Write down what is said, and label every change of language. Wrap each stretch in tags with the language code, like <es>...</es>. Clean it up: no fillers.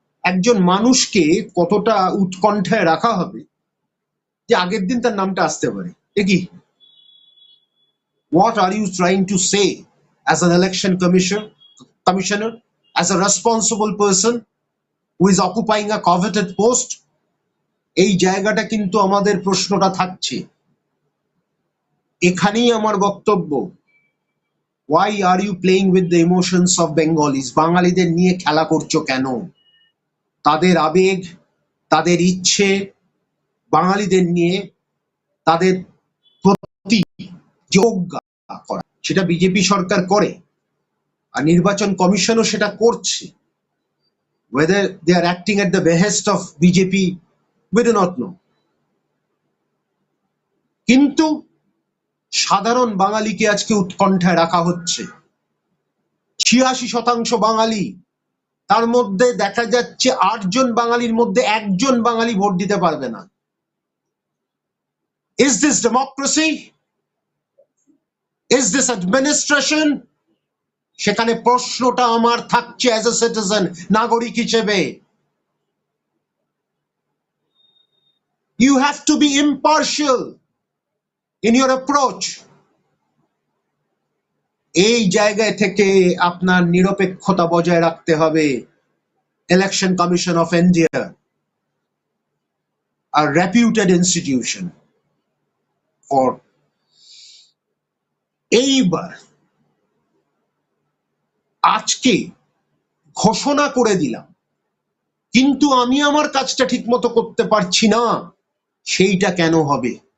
<bn>একজন মানুষকে কতটা উৎকণ্ঠায় রাখা হবে যে আগের দিন তার নামটা আসতে পারে।</bn> <en>কি what are you trying to say as an election commissioner, as a responsible person who is occupying a coveted post?</en> <bn>এই জায়গাটা কিন্তু আমাদের প্রশ্নটা থাকছে। এখানেই আমার বক্তব্য,</bn> <en>why are you playing with the emotions of Bengalis?</en> <bn>বাঙালিদের নিয়ে খেলা করছো কেন? তাদের আবেগ, তাদের ইচ্ছে, বাঙালিদের নিয়ে তাদের প্রতি যোগ্য করা, সেটা বিজেপি সরকার করে, আর নির্বাচন কমিশনও সেটা করছে।</bn> <en>whether they are acting at the behest of BJP, we do not know.</en> <bn>কিন্তু সাধারণ বাঙালিকে আজকে উৎকণ্ঠায় রাখা হচ্ছে। ৮৬% বাঙালি, তার মধ্যে দেখা যাচ্ছে ৮ জন বাঙালির মধ্যে ১ জন বাঙালি ভোট দিতে পারবে না।</bn> <en>Is this democracy? Is this administration?</en> <bn>সেখানে প্রশ্নটা আমার থাকছে</bn> <en>as a citizen,</en> <bn>নাগরিক হিসেবে।</bn> <en>You have to be impartial in your approach.</en> <bn>এই জায়গায় থেকে আপনার নিরপেক্ষতা বজায় রাখতে হবে। Election commission of India,</bn> <en>a reputed institution for</en> <bn>এইবার আজকে ঘোষণা করে দিলাম, কিন্তু আমি আমার কাজটা ঠিক মতো করতে পারছি না, সেইটা কেন হবে?</bn>